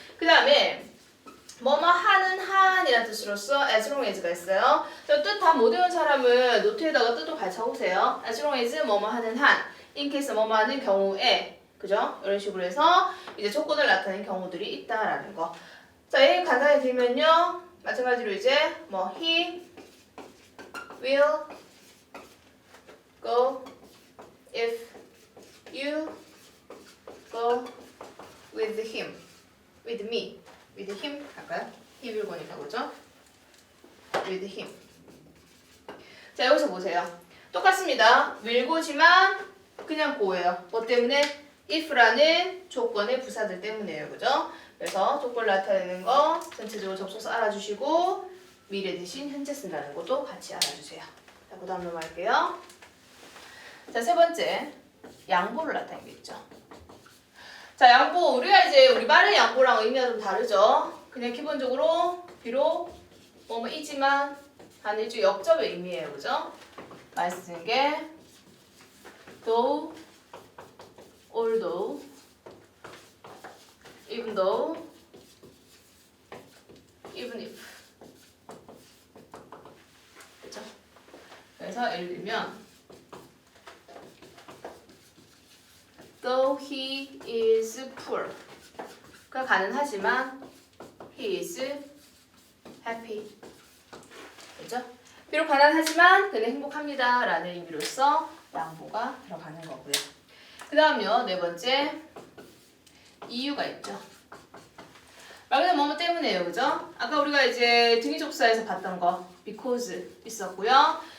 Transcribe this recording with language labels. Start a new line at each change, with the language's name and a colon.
Korean: 그 다음에 뭐뭐 하는 한이라는 뜻으로서
English: as long as
Korean: 가 있어요. 뜻 다 못 외운 사람은 노트에다가 뜻도 같이 적으세요.
English: as long as
Korean: 뭐뭐 하는 한,
English: in case
Korean: 뭐뭐 하는 경우에, 그죠? 이런 식으로 해서 이제 조건을 나타내는 경우들이 있다라는 거. 자, 얘 간단히 들면요. 마찬가지로 이제 뭐
English: he will go if you go with him, with me. with him
Korean: 할까요?
English: he will go니까
Korean: 그죠?
English: with him.
Korean: 자, 여기서 보세요. 똑같습니다. will go지만 그냥 go예요. 뭐 때문에? if라는 조건의 부사들 때문이에요. 그죠? 그래서 조건을 나타내는 거 전체적으로 접속사 알아주시고 미래 대신 현재 쓴다는 것도 같이 알아주세요. 자, 그 다음 넘어갈게요. 자, 세 번째 양보를 나타내겠죠. 자, 양보. 우리가 이제 우리 말의 양보랑 의미가 좀 다르죠. 그냥 기본적으로 비록 뭐뭐이지만 하는 일종의 역접의 의미예요. 그죠? 많이 쓰는 게
English: though, although, even though, even if
Korean: 그래서 예를 들면
English: though he is poor.
Korean: 그가 가난하지만
English: he is happy.
Korean: 그죠? 비록 가난하지만 그는 행복합니다. 라는 의미로서 양보가 들어가는 거고요. 그 다음요. 네 번째. 이유가 있죠. 말 그대로 뭐뭐 때문에요. 그죠? 아까 우리가 이제 등위접수에서 봤던 거 because 있었고요.